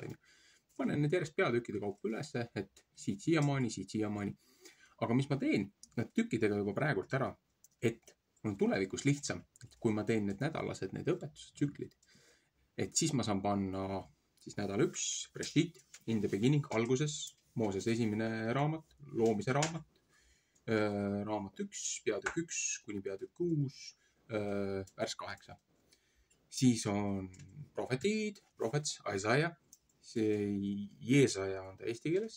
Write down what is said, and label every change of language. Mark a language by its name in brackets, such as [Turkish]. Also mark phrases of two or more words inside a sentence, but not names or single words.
[Estonian] Panen need järjest peatükkide kaupa ülesse, et siit siiamaani. Aga mis ma teen? Nad tükkidega juba praegult ära, et on tulevikus lihtsam, et kui ma teen need nädalased, need õpetustsüklid, et siis ma saan panna siis nädal 1, Breshit, [English] in the beginning, [Estonian] alguses, Mooses esimene raamat, loomise raamat, raamat 1, peatükk 1 kuni peatükk 6, värs 8. Siis on prohvetid, prophets, Isaiah, see Jeesaja on ta eesti keeles.